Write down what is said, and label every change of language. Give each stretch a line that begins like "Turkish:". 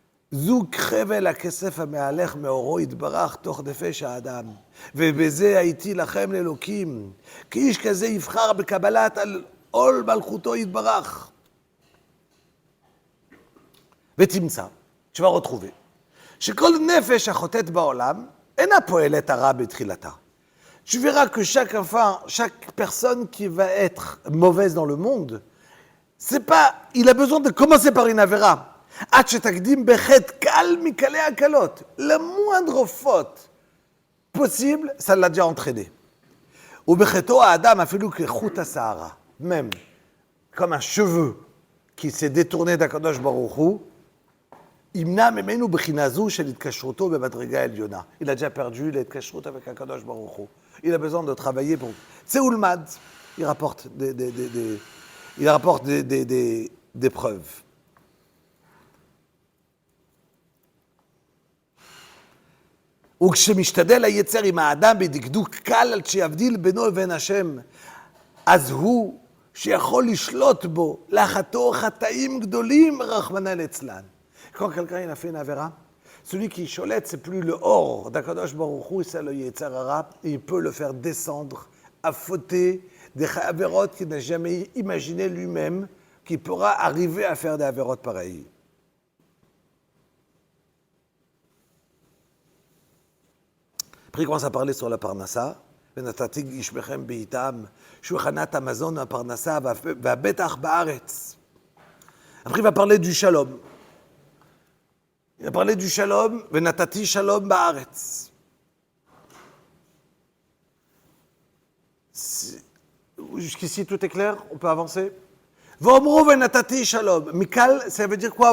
Hebrew: זוג חבל הכסף המהלך מאורו יתברך תוך נפש האדם, ובזה הייתי לכם לאלוקים, כי איש כזה יבחר בקבלת על עול מלכותו יתברך. ותמצא,
French: tu vas retrouver,
Hebrew: שכל נפש החוטאת בעולם, אינה פועלת הרע בתחילתה.
French: Tu verras que chaque personne qui va être mauvaise dans le monde, c'est pas, il a besoin de commencer par une avéra. La moindre faute possible, ça l'a déjà entraîné. Même comme un cheveu qui s'est détourné d'Akadosh Baruch Hu,
Hebrew: ימנע ממנו בחינה זו של התקשרותו במדרגה עליונה.
French: Il a déjà perdu l'atקשרות avec הקדוש ברוך הוא. Il a besoin de travailler pour...
Hebrew: צא ולמד.
French: Il rapporte des preuves.
Hebrew: וכשמשתדל היצר עם האדם בדקדוק קל על שיבדיל בינו לבין השם, אז הוא שיכול לשלוט בו, לחטוא חטאים גדולים, רחמנא ליצלן.
French: Quand quelqu'un il a fait une avéra, celui qui cholette, c'est plus le or d'Akadosh Baruch Hu, c'est le Yetzer Hara, et il peut le faire descendre, à fauter des avérotes qu'il n'a jamais imaginé lui-même, qu'il pourra arriver à faire des avérotes pareilles. Après, il commence à parler sur la parnassa.
Hebrew: ונתתי גשמכם בעיתם, שולחנת המזון והפרנסה והבטח בארץ.
French: Après, il va parler du shalom. Il va parler du shalom,
Hebrew: ונתתי שלום בארץ.
French: Jusqu'ici, tout est clair? On peut avancer?
Hebrew: ואומרו ונתתי שלום.
French: Mikal, ça veut dire quoi?